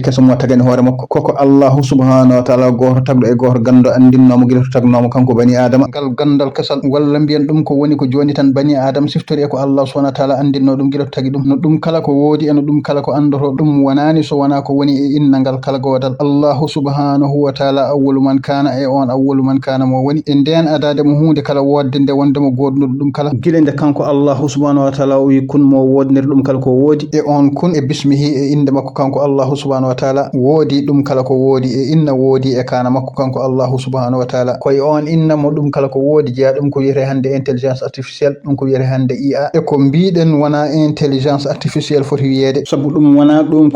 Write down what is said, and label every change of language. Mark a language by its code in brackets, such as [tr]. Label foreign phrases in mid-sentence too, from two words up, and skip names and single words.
[ff] keso mo tagani hoore makko koko [ar] الله سبحانه وتعالى [ff] goto tagdo e goto gando andinnomo gila to tagnomo kanko [ar] بني آدم [ff] gal gandal kesal walla mbiyen dum ko woni ko joni tan [ar] بني آدم [ff] siftori e ko [ar] الله سبحانه وتعالى [ff] andinno dum gila to tagi dum no dum kala ko wodi e no dum kala ko andoto dum wanani so wana ko woni e innangal kala godal [ar] الله سبحانه وتعالى أول من كان [ff] e on [ar] أول من كان [ff] mo woni e den adade mo hunde kala wodde nde wonde mo godno dum kala gile nde kanko [ar] الله سبحانه وتعالى [ff] wi kun mo wodnir dum kala ko wodi e on kun e bismihi e inde makko kanko [ar] الله سبحانه وتعالى [ff] wodi dum kala ko wodi e inna wodi e kana makko kanko [ar] الله سبحانه وتعالى [ff] koy on inna mo dum kala ko wodi jeya dum ko wiete hande [fr] intelligence artificielle [ff] dum ko wiete hande IA e ko biiden wana [fr] intelligence artificielle [ff] foti wiede sabu dum wana dum ko